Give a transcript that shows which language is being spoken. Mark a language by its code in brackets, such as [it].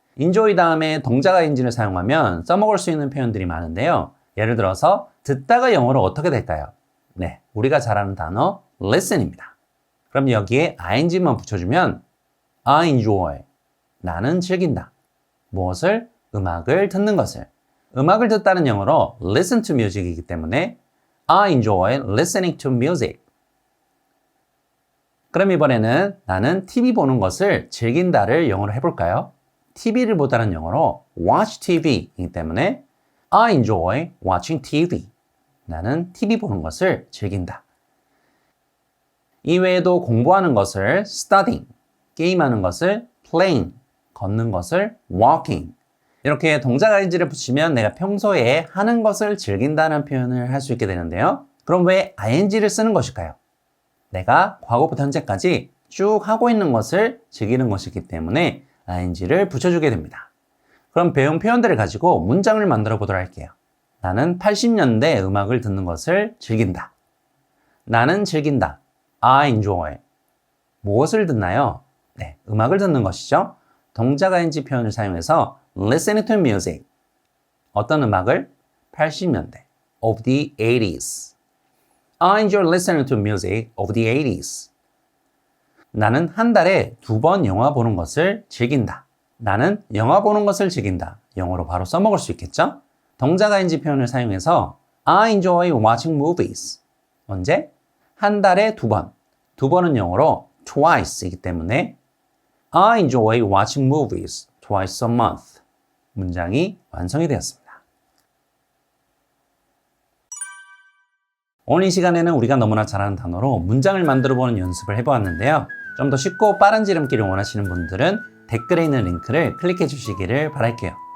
[ko] enjoy 다음에 동작 ing를 사용하면 써먹을 수 있는 표현들이 많은데요. 예를 들어서 듣다가 영어로 어떻게 될까요? 네, 우리가 잘 아는 단어 listen입니다. 그럼 여기에 ing만 붙여주면 [en] I enjoy, [ko] 나는 즐긴다. 무엇을? 음악을 듣는 것을. 음악을 듣다는 영어로 [en] listen to music이기 때문에 I enjoy listening to music. [ko] 그럼 이번에는 나는 TV 보는 것을 즐긴다를 영어로 해볼까요? TV를 보다는 영어로 [en] watch TV이기 때문에 I enjoy watching TV. [ko] 나는 TV 보는 것을 즐긴다. 이외에도 공부하는 것을 studying, 게임하는 것을 playing, 걷는 것을 walking. 이렇게 동작 ing를 붙이면 내가 평소에 하는 것을 즐긴다는 표현을 할 수 있게 되는데요. 그럼 왜 ing를 쓰는 것일까요? 내가 과거부터 현재까지 쭉 하고 있는 것을 즐기는 것이기 때문에 ing를 붙여주게 됩니다. 그럼 배운 표현들을 가지고 문장을 만들어 보도록 할게요. 나는 80년대 음악을 듣는 것을 즐긴다. 나는 즐긴다. [en] I enjoy. [ko] 무엇을 듣나요? 네, 음악을 듣는 것이죠. 동작 ing 표현을 사용해서 [en] listening to music. [ko] 어떤 음악을? 80년대. [en] of the 80s. I enjoy listening to music of the 80s. [ko] 나는 한 달에 2번 영화 보는 것을 즐긴다. 나는 영화 보는 것을 즐긴다. 영어로 바로 써먹을 수 있겠죠? 동작 ing 표현을 사용해서 [en] I enjoy watching movies. [ko] 언제? 한 달에 2번. 2번은 영어로 [en] twice이기 때문에 I enjoy watching movies twice a month. [ko] 문장이 완성이 되었습니다. 오늘 이 시간에는 우리가 너무나 잘 아는 단어로 문장을 만들어보는 연습을 해보았는데요. 좀 더 쉽고 빠른 지름길을 원하시는 분들은 댓글에 있는 링크를 클릭해 주시기를 바랄게요.